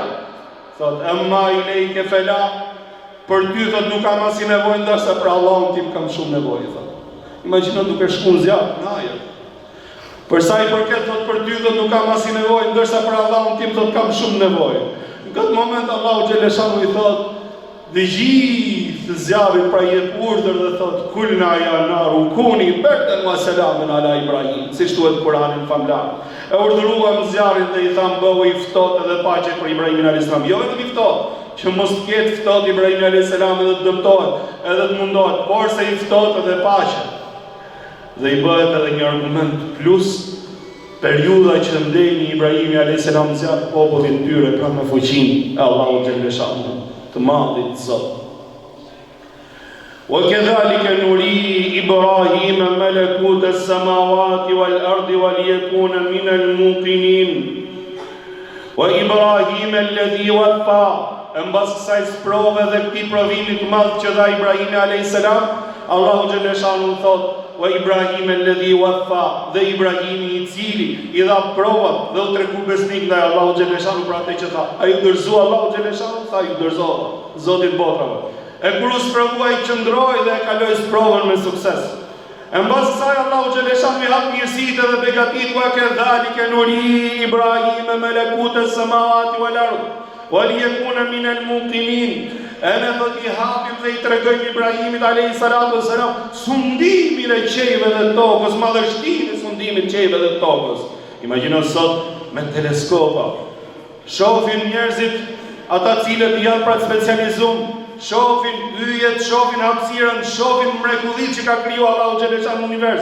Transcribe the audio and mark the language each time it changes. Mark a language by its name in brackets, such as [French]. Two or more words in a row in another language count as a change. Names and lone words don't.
[Albanian] Thot, [Arabic] أما إليك فلا, [Albanian] për ty, thot, nuk kam asi nevojë, ndërsa për Allahun tim kam shumë nevojë, thot. Imagjino duke shku në zjarë, në ajer. Përsa i përket, thot, për ty, thot, nuk kam asi nevojë, ndërsa për Allahun tim, thot, kam shumë nevojë. Në këtë moment, Allahu xhaleshanu i thot, dhe gjithë zjarrit pra jep urdhër dhe thot [Arabic] قلنا يا نار كوني بردا وسلام على إبراهيم, [Albanian] siç thuhet Kur'anin famlar. E urdhëruam zjarrin dhe i tham bëu i ftohtë edhe paqe për Ibrahimin [Arabic] عليه السلام. [Albanian] Jo vetëm i ftohtë, që mos të ketë ftohtë Ibrahimi [Arabic] عليه السلام [Albanian] edhe të dëmtohet, edhe të mundohet, por se i ftohtë edhe paqe. Dhe i bëhet edhe një argument plus periudha që ndeni Ibrahimi [Arabic] عليه السلام [Albanian] zjarr popullit tyre pra me fuqinë e Allahut xhaleshanu të madhit Zot. [Arabic] وكذلك نري إبراهيم ملكوت السماوات والأرض وليكون من الموقنين وإبراهيم الذي وفى. [Albanian] Mbas kësaj sprove dhe këtij provimi të madh që dha Ibrahimi [Arabic] عليه السلام, [Albanian] Allahu xhaleshanu thot: [Arabic] "وإبراهيم الذي وفى", [Albanian] dhe Ibrahimi i cili i dha provat dhe u tregu besnik ndaj Allahu xhaleshanu për atë që tha. Ai u dorëzoi Allahu xhaleshanu, tha ju dorëzova Zoti i botrave. E kur u sprovoi qëndroi dhe e kaloi sprovën me sukses. E mbas kësaj Allahu xhaleshanu i hap mirësitë dhe begatitë, [Arabic] وكذلك نري إبراهيم ملكوت السماوات والأرض وليكون من الموقنين. [Albanian] E në thot i hapim dhe i tregojmë Ibrahimit [Arabic] عليه السلام [Albanian] sundimin e qejve dhe tokës, madhështinë e sundimit qejve dhe tokës. Imagjino sot me teleskopa shohin njerëzit ata cilët janë pra specializuar, shohin yjet, shohin hapësirën, shohin mrekullitë që ka krijuar Allahu xhaleshanu në univers.